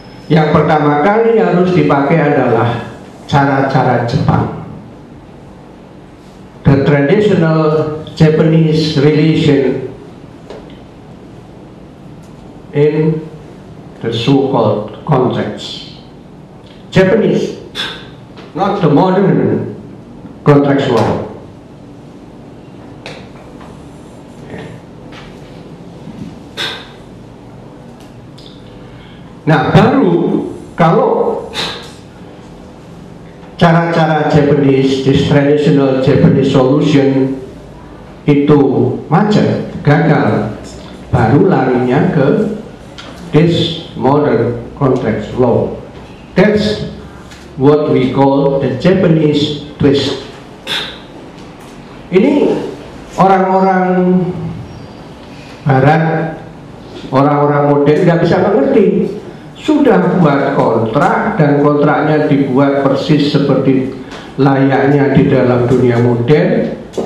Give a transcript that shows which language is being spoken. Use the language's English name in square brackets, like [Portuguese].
[Indonesian] Yang pertama kali harus dipakai adalah cara-cara Jepang. [English] The traditional Japanese relation in the so-called contracts. Japanese, not the modern contract law. [Indonesian] Nah, baru kalau cara-cara Japanese, [English] this traditional Japanese solution [Indonesian] itu macet, gagal, baru larinya ke [English] this modern contract law. That's what we call the Japanese twist. [Indonesian] Ini orang-orang Barat, orang-orang modern nggak bisa mengerti. Sudah buat kontrak dan kontraknya dibuat persis seperti layaknya di dalam dunia modern.